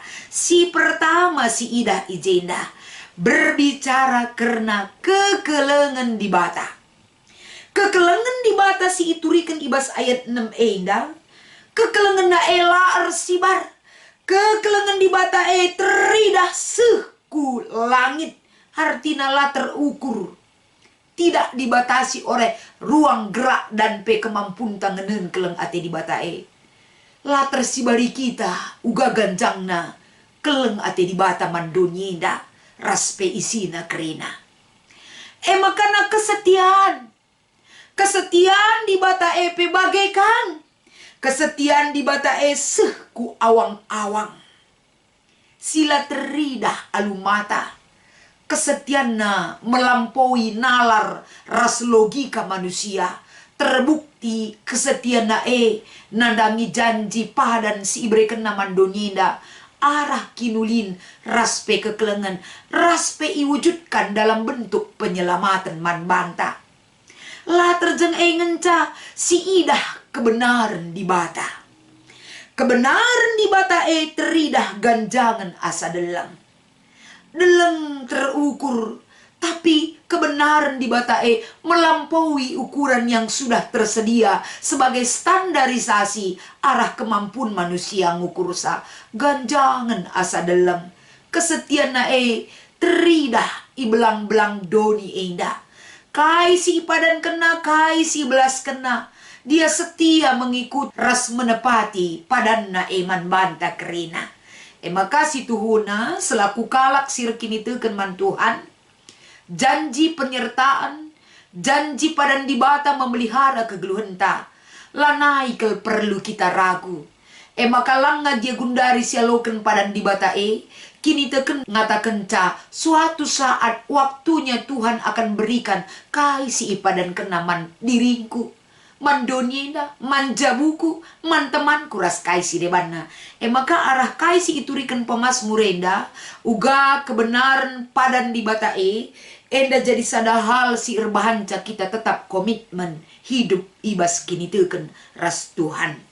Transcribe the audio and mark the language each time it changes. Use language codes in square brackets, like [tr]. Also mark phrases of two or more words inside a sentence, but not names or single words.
[btx] Si pertama si idah ijenda. Berbicara karena kekelengan dibata. Kekelengan dibata si iturikan ibas ayat 6 enda. Kekelengan na laar sibar. Kekelengan dibata teridah seku langit. Artina la terukur. [id] Tidak dibatasi oleh ruang gerak dan kemampuan tanganan [btx] keleng ate dibatae. La tersibari kita uga ganjangna keleng ate dibata mandonyenda raspe isina kerena. Makana kesetiaan. Kesetiaan dibatae pe bagaikan. Kesetiaan dibatae sehku awang-awang. Sila teridah alumata. [id] Kesetianna melampaui nalar ras logika manusia. [btx] Terbukti kesetianna nandangi janji padan si ibreken namandonyenda. Arah kinulin raspe kekelengan. [id] Raspe iwujudkan dalam bentuk penyelamatan manbanta. [btx] La terjeng ngenca si idah kebenaran dibata. Kebenaran dibata teridah ganjangan asa delang. [id] Deleng terukur, tapi kebenaran dibatae melampaui ukuran yang sudah tersedia sebagai standarisasi arah kemampuan manusia [btx] ngukur sa ganjangan asa deleng. Kesetiaan teridah ibelang-belang doni enda. Kai si padan kena, kai si belas kena. [id] Dia setia mengikut ras menepati [btx] padanna eman banta kerina. Makasih Tuhuna selaku kalak sirkini teken man Tuhan. Janji penyertaan, janji padan dibata memelihara kegeluhenta. Lanai kel perlu kita ragu. Maka langga dia gundari sialoken padan dibata kini teken ngatakan ca [id] suatu saat waktunya Tuhan akan berikan [btx] kai si ipadan kenaman diringku. Mandonyenda, manjabuku, man temanku ras kaisi debana. Maka arah kaisi iturikan pemasmurenda, uga kebenaran padan dibatae, enda jadi sada hal si irbahanca kita [id] tetap komitmen hidup [btx] ibas kini teken ras Tuhan.